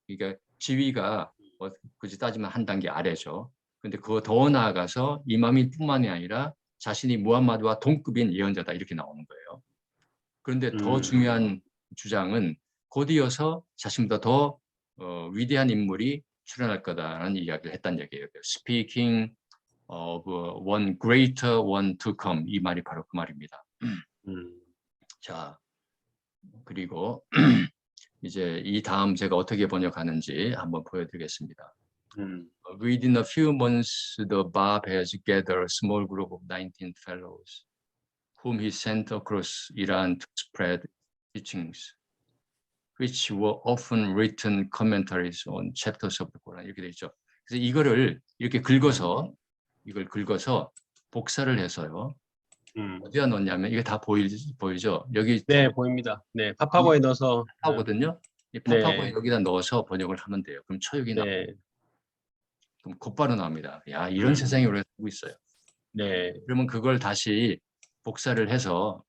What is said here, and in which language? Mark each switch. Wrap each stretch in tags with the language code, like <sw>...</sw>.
<ko>그러니까 지위가 굳이 따지면 한 단계 아래죠. 근데 그거 더 나아가서 이맘일 뿐만이 아니라 자신이 무함마드와 동급인 예언자다 이렇게 나오는 거예요. 그런데 더 중요한 주장은 곧이어서 자신보다 더 위대한 인물이 출현할 거다라는 이야기를 했다는 얘기예요.</ko> <en>Speaking of one greater one to come 이 말이 바로 그 말입니다.</en> <ko>자, 그리고 이제 이 다음 제가 어떻게 번역하는지 한번 보여드리겠습니다.</ko> <en>Within a few months, the Bab has gathered a small group of 19 fellows, whom he sent across Iran to spread teachings, which were often written commentaries on chapters of the Quran. 이렇게 돼 있죠. 그래서 이걸 긁어서</en> <ko>복사를 해서요. 음. 어디다 넣냐면 이게 다 보이죠? 여기 네, 보입니다. 네, 파파고에 넣어서. 하거든요. 이 파파고에 네, 여기다 넣어서 번역을 하면 돼요. 그럼 초역이 나. 네, 그럼 곧바로 나옵니다. 야, 이런 음, 세상이 우리가 살고 있어요. 네, 그러면 그걸 다시 복사를 해서</ko>